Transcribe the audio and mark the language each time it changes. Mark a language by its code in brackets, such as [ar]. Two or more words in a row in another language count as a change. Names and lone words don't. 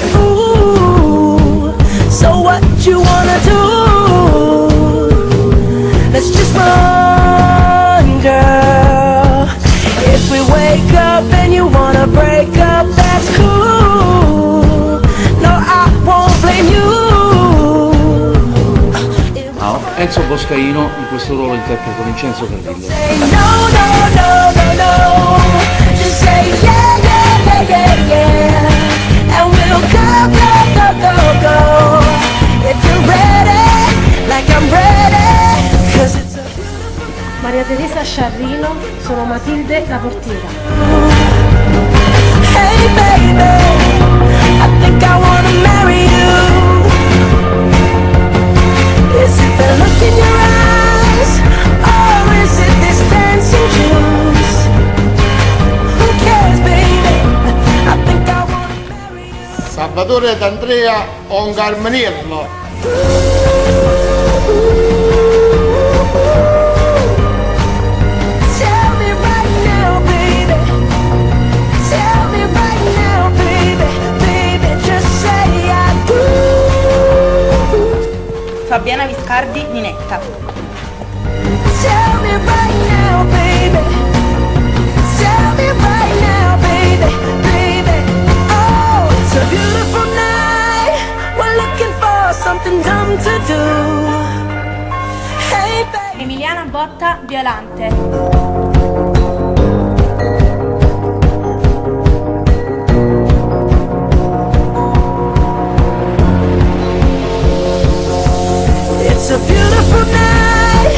[en] So what you wanna do? Let's just run, girl. If we wake up and you wanna break up, that's cool. No, I won't blame you. [it] Enzo Boscaino, in questo ruolo interpreto Vincenzo Carrillo. [en] Say no, no, no, no, no. Just say yeah, yeah, yeah, yeah, yeah. And we'll go, go, go, go, go. If you're ready, like I'm ready. 'Cause it's a [it] Maria Teresa Sciarrino, sono Matilde la portiera. [en] hey baby, I think I wanna marry you. Is it the look in your eyes, or is it this dancing juice? Who cares, baby? I think I wanna marry you. Salvatore D'Andrea Ongarmanirlo. Tell me right now, baby. Tell me right now, baby. Baby, just say I do. Fabiana Viscardi, Ninetta. Tell me right now, baby. Tell me right now, baby, baby. Oh, it's a beautiful night. We're looking for something dumb to do. Hey, baby. Emiliana Botta, Violante. It's a beautiful night.